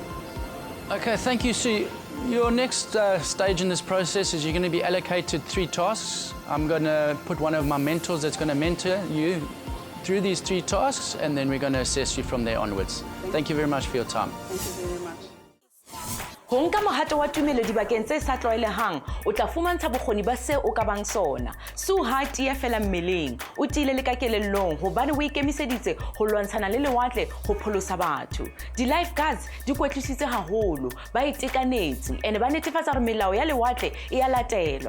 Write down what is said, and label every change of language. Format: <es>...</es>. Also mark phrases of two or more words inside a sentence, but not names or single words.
<en>Okay, thank you, Sue. Your next stage in this process is you're going to be allocated 3 tasks. I'm going to put one of my mentors that's going to mentor you through these 3 tasks, and then we're going to assess you from there onwards. Thank you very much for your time. Thank you very much.</en> <st>Ho nka mohato wa tumelo dibakeng tse sa tlwaelehang, o tla fumantsha bokgoni ba seo o ka bang sona. Se o ha tiya fela mmeleng, o tiile le ka kelellong hobane o ikemiseditse ho lwantshana le lewatle ho pholosa batho. Di-lifeguards di kwetlisitse haholo, ba itekanetse ene ba netefatsa hore melao ya lewatle e a latelwa.</st>